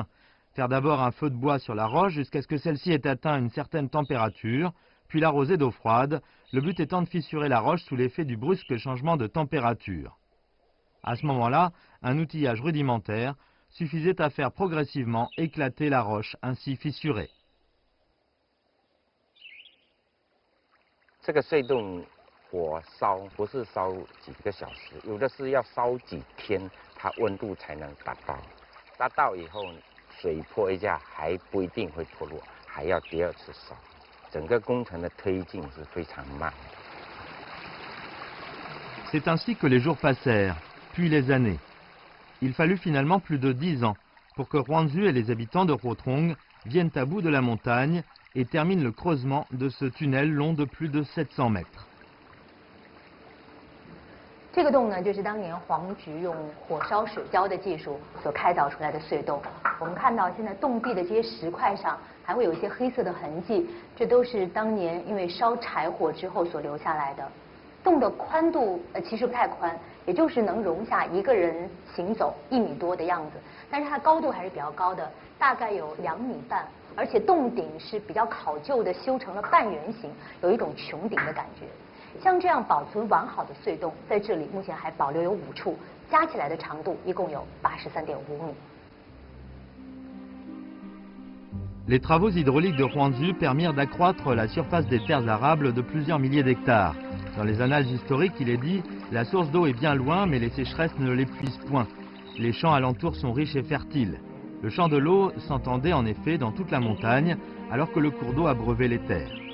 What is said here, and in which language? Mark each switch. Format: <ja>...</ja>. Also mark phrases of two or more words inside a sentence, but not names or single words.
<fr>Faire d'abord un feu de bois sur la roche jusqu'à ce que celle-ci ait atteint une certaine température, puis l'arroser d'eau froide, le but étant de fissurer la roche sous l'effet du brusque changement de température. À ce moment-là, un outillage rudimentaire suffisait à faire progressivement éclater la roche ainsi fissurée.</fr> <zh>这个隧洞火烧不是烧几个小时，有的是要烧几天，它温度才能达到。达到以后，水泼一下还不一定会脱落，还要第二次烧。整个工程的推进是非常慢。</zh> <fr>C'est ainsi que les jours passèrent, puis les années. Il fallut finalement plus de 10 ans pour que Huandu et les habitants de Huotrong viennent à bout de la montagne et terminent le creusement de ce tunnel long de plus de 700 mètres.</fr> <zh>这个洞呢，就是当年黄菊用火烧水浇的技术所开凿出来的隧洞。我们看到现在洞壁的这些石块上还会有一些黑色的痕迹，这都是当年因为烧柴火之后所留下来的。洞的宽度其实不太宽，也就是能容下一个人行走1米多的样子，但是它高度还是比较高的，大概有2米半，而且洞顶是比较考究的修成了半圆形，有一种穹顶的感觉。像这样保存完好的隧洞，在这里目前还保留有5处， 加起来的长度一共有83.5米。</zh> <fr>Les travaux hydrauliques de Huangzhou permirent d'accroître la surface des terres arables de plusieurs milliers d'hectares. Dans les annales historiques, il est dit « La source d'eau est bien loin, mais les sécheresses ne l'épuisent point. Les champs alentours sont riches et fertiles. » Le chant de l'eau s'entendait en effet dans toute la montagne, alors que le cours d'eau abreuvait les terres.</fr>